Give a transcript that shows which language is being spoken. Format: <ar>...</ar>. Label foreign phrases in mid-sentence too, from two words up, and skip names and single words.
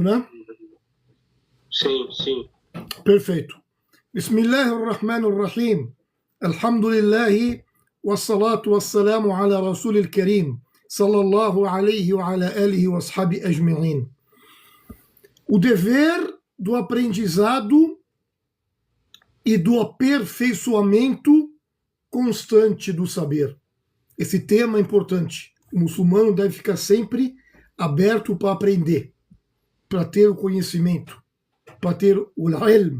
<pt>né? Sim, sim. Perfeito.</pt> <ar>بسم الله الرحمن الرحيم. الحمد لله والصلاة والسلام على رسول الكريم. صلى الله عليه وعلى آله وأصحابه أجمعين.</ar> <pt>O dever do aprendizado e do aperfeiçoamento constante do saber. Esse tema é importante. O muçulmano deve ficar sempre aberto para aprender, para ter o conhecimento, para ter o ilm.</pt>